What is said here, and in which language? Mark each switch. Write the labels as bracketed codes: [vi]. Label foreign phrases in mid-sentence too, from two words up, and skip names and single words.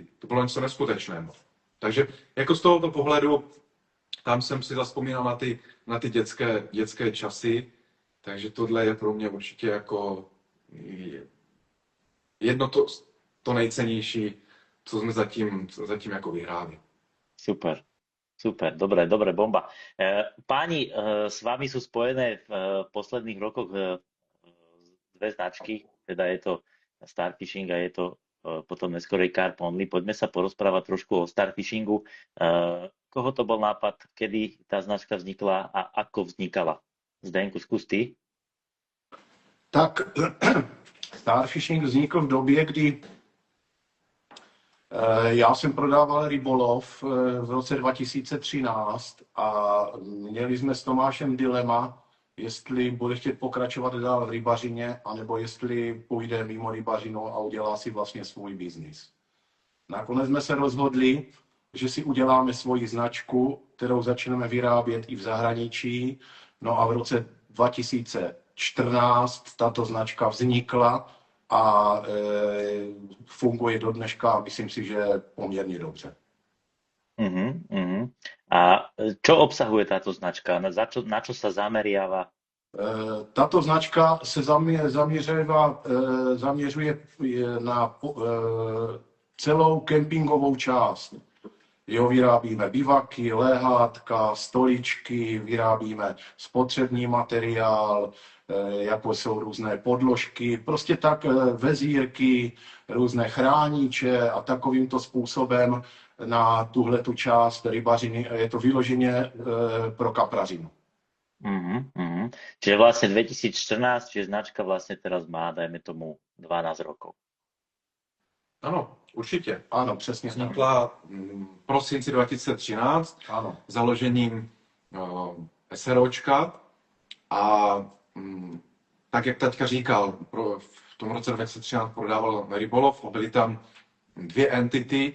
[cs] To bylo něco neskutečného. Takže jako z tohoto pohledu, tam jsem si zavzpomínal na ty dětské časy, takže tohle je pro mě určitě jako jedno to nejcennější, co jsme zatím jako vyhráli. Super. [sk] Super, dobre, bomba. Páni, s vami sú spojené v posledných rokoch dve značky, teda je to Starfishing a je to potom neskorej Carp Only. Poďme sa porozprávať trošku o Starfishingu. Koho to bol nápad, kedy tá značka vznikla a ako vznikala? Zdenku, skús ty. [cs] Tak Starfishing vznikl v době, kdy já jsem prodával rybolov v roce 2013 a měli jsme s Tomášem dilema, jestli bude chtět pokračovat dál v rybařině, anebo jestli půjde mimo rybařinu a udělá si vlastně svůj biznis. Nakonec jsme se rozhodli, že si uděláme svoji značku, kterou začneme vyrábět i v zahraničí. No a v roce 2014 tato značka vznikla a funguje do dneška a myslím si, že poměrně dobře. [sk] A čo obsahuje táto značka? Na čo sa zameriava? [cs] Tato značka se zaměřuje na celou kempingovou část. Jo, vyrábíme bivaky, lehátka, stoličky, vyrábíme spotřební materiál, jako jsou různé podložky, prostě tak vezírky, různé chrániče a takovýmto způsobem na tuhletu část rybařiny. Je to vyloženě pro kaprařinu. [sk] Čiže vlastne 2014, čiže značka vlastne teraz má, dajme tomu, 12 rokov. [cs] Ano, určitě. Ano, přesně. Vznikla v prosinci 2013 ano. Založením SROčka a tak, jak taťka říkal, v tom roce 2013 prodával rybolov a byly tam 2 entity.